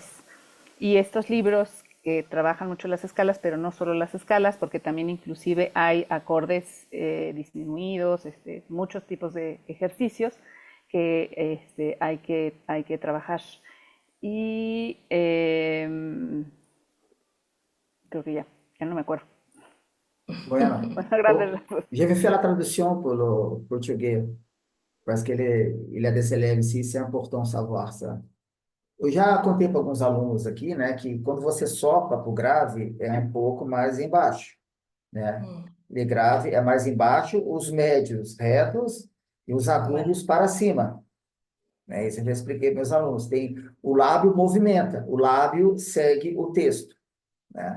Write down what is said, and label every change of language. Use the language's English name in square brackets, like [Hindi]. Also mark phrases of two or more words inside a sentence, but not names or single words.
[Spanish] Y estos libros que trabajan mucho las escalas, pero no solo las escalas, porque también inclusive hay acordes disminuidos, muchos tipos de ejercicios que hay que trabajar. Y creo que ya no me acuerdo. Bueno, [French] j'ai fait la traduction pour le portugais, parce que [Portuguese] ele é desse [French] élève ici, c'est important savoir ça. [Portuguese] Eu já contei para alguns alunos aqui, né, que quando você sopra para o grave, é um pouco mais embaixo, né? Ele grave é mais embaixo, os médios retos e os agudos para cima. Né? Isso eu já expliquei para meus alunos. Tem o lábio movimenta, o lábio segue o texto, né?